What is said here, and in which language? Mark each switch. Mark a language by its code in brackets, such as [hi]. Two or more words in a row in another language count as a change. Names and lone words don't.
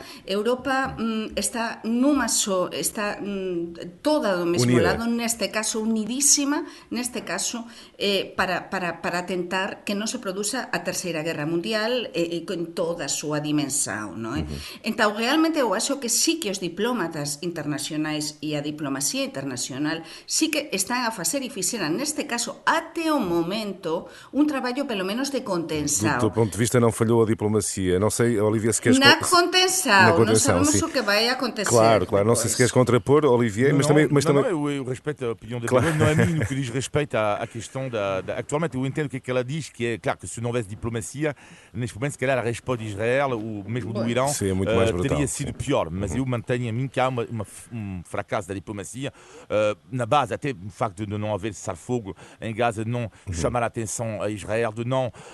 [gl] Europa está toda do mesmo lado, neste caso unidísima, neste caso para tentar que non se produza a Terceira Guerra Mundial con toda a súa dimensão, non é? Entón, realmente eu acho que sí que os diplomatas internacionais e a diplomacia internacional sí que están a facer e fixeran, neste caso, até o momento, un traballo pelo menos de contenção. [pt] Do teu ponto de vista não falhou a diplomacia. Não sei, Olivia, se queres... Na contenção, não sabemos sim. O que vai acontecer. Claro, não sei se queres contrapor, Olivier, mas também... Eu respeito a opinião da Begonha, não é a mim no que diz respeito à questão Atualmente eu entendo o que ela diz, que é claro que se não houvesse diplomacia, neste momento se calhar a resposta de Israel, ou mesmo do Irão, teria sido pior, mas eu mantenho a mim que há um fracasso da diplomacia, na base até o facto de não haver cessar-fogo em Gaza, de não chamar a atenção a Israel, de não...